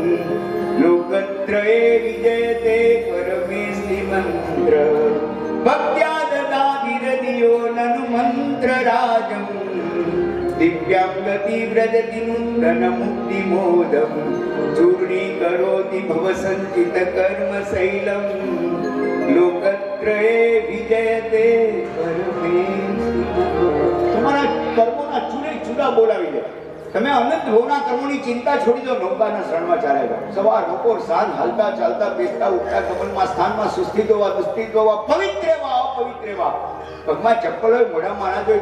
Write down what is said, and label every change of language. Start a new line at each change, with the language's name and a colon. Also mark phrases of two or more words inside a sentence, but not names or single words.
Sanskrit: लोकत्रये विजयते परमेष्टि मंत्र भक्त्या ददातिरधियो ननु मंत्रराजम् दिव्यां गतिव्रजति नूतनमुक्तिमोदं चूर्णीकरोति भवसञ्चितकर्मशैलं लोकत्रये विजयते परमेष्टि।
Gujarati: તમારા કર્મોના ચૂરે ચૂરા બોલાવી દે. તમે અનંત ભવના કર્મોની ચિંતા છોડી દો, નૌકાના શરણમાં ચાલ્યા જાઓ. સવાર બપોર સાંજ હાલતા ચાલતા બેસતા ઉઠતા કમલમાં સ્થાનમાં સુસ્થિત હોવા દુસ્થિત હોવા પવિત્ર હોવા અપવિત્ર હોવા પગમાં ચપ્પલ હોય મોઢામાં અનાજ હોય.